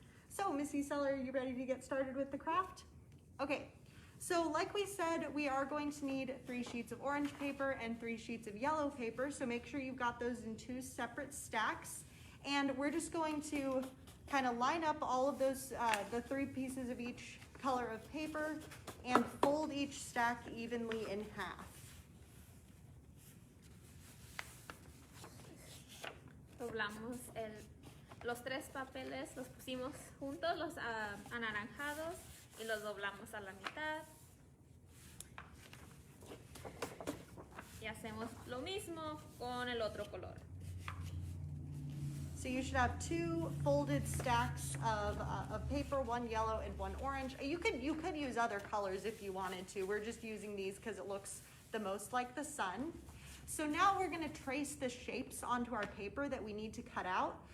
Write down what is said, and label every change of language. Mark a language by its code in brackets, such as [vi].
[en] So, Missy Seller, are you ready to get started with the craft? Okay, so like we said, we are going to need 3 sheets of orange paper and 3 sheets of yellow paper, so make sure you've got those in 2 separate stacks. And we're just going to kind of line up all of those, the 3 pieces of each color of paper and fold each stack evenly in half. [es] Doblamos los 3 papeles, los pusimos juntos, los anaranjados, y los doblamos a la mitad. Y hacemos lo mismo con el otro color. [en] So you should have 2 folded stacks of paper, 1 yellow and 1 orange. You could use other colors if you wanted to. We're just using these because it looks the most like the sun. So now we're going to trace the shapes onto our paper that we need to cut out.